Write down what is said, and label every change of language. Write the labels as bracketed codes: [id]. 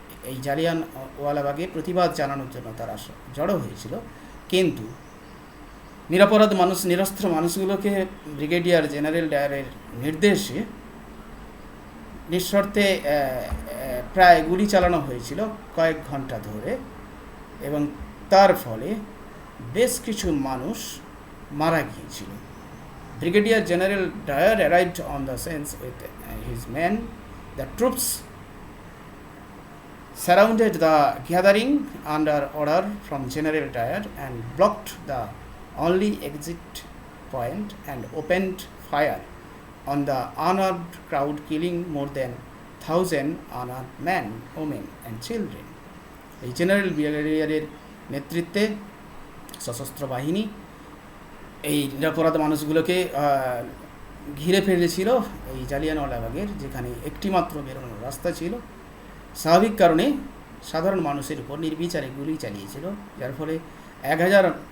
[bn] এই জালিয়ানওয়ালাবাগে প্রতিবাদ জানানোর জন্য তারা জড়ো হয়েছিল, কিন্তু নিরপরাধ মানুষ নিরস্ত্র মানুষগুলোকে ব্রিগেডিয়ার জেনারেল ডায়ারের নির্দেশে নিঃশর্তে প্রায় গুলি চালানো হয়েছিল কয়েক ঘন্টা ধরে, এবং তার ফলে বেশ কিছু মানুষ মারা গিয়েছিল। [en] Brigadier General Dyer arrived on the scene with his men. The troops surrounded the gathering under order from General Dyer and blocked the only exit point and opened fire on the unarmed crowd, killing more than 1,000 unarmed men, women and children. [bn] এই general ব্রিগেডিয়ারের নেতৃত্বে সশস্ত্র বাহিনী এই নিরপরাধ মানুষগুলোকে ঘিরে ফেলেছিল এই জালিয়ানওয়ালাবাগের, যেখানে একটিমাত্র বেরোনোর রাস্তা ছিল। স্বাভাবিক কারণে সাধারণ মানুষের উপর নির্বিচারে গুলি চালিয়েছিল, যার ফলে 1000